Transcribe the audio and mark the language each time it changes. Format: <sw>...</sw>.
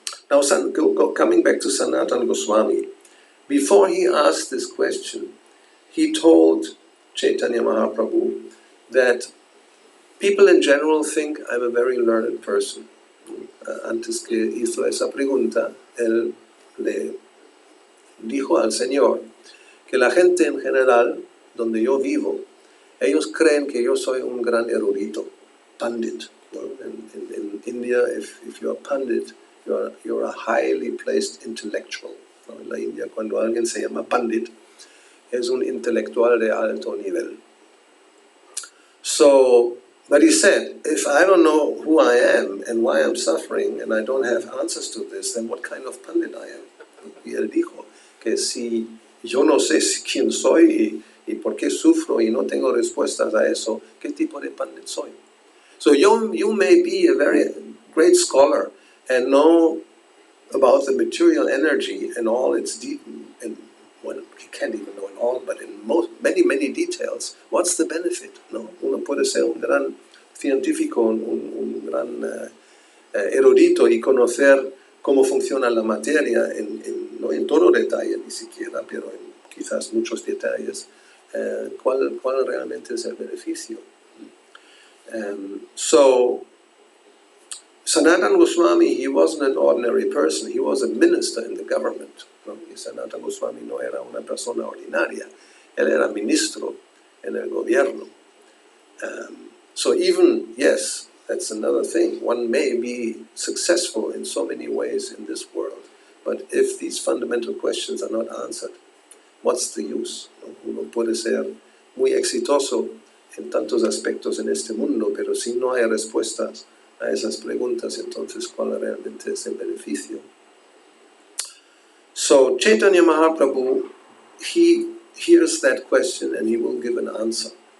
<en>Now, coming back to Sanatana Goswami, before he asked this question, he told Chaitanya Mahaprabhu that people in general think I'm a very learned person.</en> <es>Antes que hizo esa pregunta, él le dijo al Señor que la gente en general, donde yo vivo, ellos creen que yo soy un gran erudito, pandit.</es> <en>In India, if you're a pandit, you're a highly placed intellectual.</en> <es>En la India, cuando alguien se llama pandit, es un intelectual de alto nivel.</es> <en>So, but he said, if I don't know who I am and why I'm suffering and I don't have answers to this, then what kind of pandit I am?</en> <es>Y él dijo que si yo no sé quién soy y por qué sufro y no tengo respuestas a eso, ¿qué tipo de pandit soy?</es> <en>So you may be a very great scholar and know about the material energy and all its deep, and well, you can't even know it all, but in many details, what's the benefit?</en> <es>No? Uno puede ser un gran científico, un gran erudito y conocer cómo funciona la materia no en todo detalle ni siquiera, pero en quizás muchos detalles. ¿Cuál realmente es el beneficio?</es> <en>So, Sanatana Goswami, he wasn't an ordinary person, he was a minister in the government.</en> <es>¿No? Y Sanatana Goswami no era una persona ordinaria, él era ministro en el gobierno.</es> <en>So even, yes, that's another thing, one may be successful in so many ways in this world, but if these fundamental questions are not answered, what's the use?</en> <es>¿No? Uno puede ser muy exitoso en tantos aspectos en este mundo, pero si no hay respuestas a esas preguntas, entonces ¿cuál realmente es el beneficio?</es> <en>So Chaitanya Mahaprabhu, he hears that question and he will give an answer.</en>